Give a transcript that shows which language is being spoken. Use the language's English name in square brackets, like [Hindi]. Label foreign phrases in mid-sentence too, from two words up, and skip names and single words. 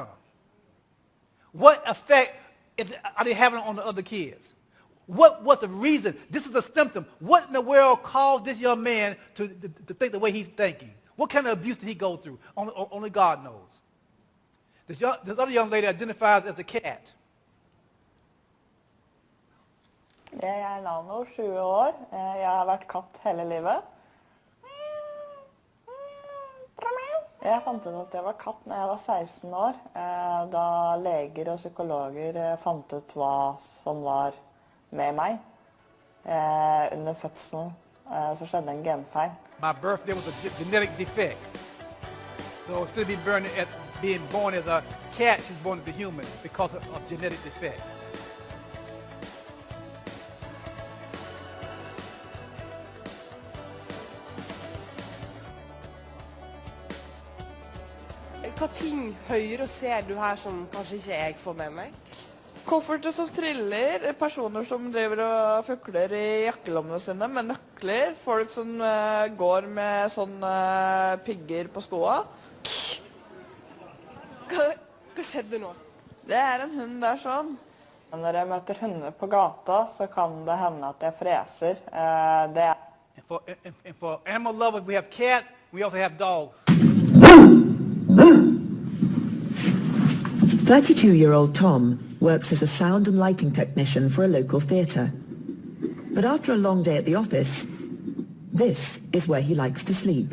[English] What effect are they having on the other kids? What was the reason? This is a symptom. What in the world caused this young man to think the way he's thinking? What kind of abuse did he go through? Only God knows. This other young lady identifies as a cat. [Norwegian] Jeg er Lano, 20 år. Jeg har vært katt hele livet. Jeg fant ut at jeg var katt når jeg var 16 år, da leger og psykologer fant ut hva som var med meg. Under fødselen så skjedde en genfeil. [English] My birthday was a genetic defect. So instead of being born as a cat, she's born as a human because of genetic defect. [Norwegian] Hva ting hører og ser du her som kanskje ikke jeg får med meg? Kofferter som triller, personer som driver og fukler i jakkelommene sine med nøkler, folk som går med sånne pigger på skoa. Hva skjedde nå? Det er en hund der sånn. Når jeg møter hunder på gata, så kan det hende at jeg freser. [English] And for animal lovers, we have cats, we also have dogs. 32-year-old Tom works as a sound and lighting technician for a local theatre. But after a long day at the office, this is where he likes to sleep.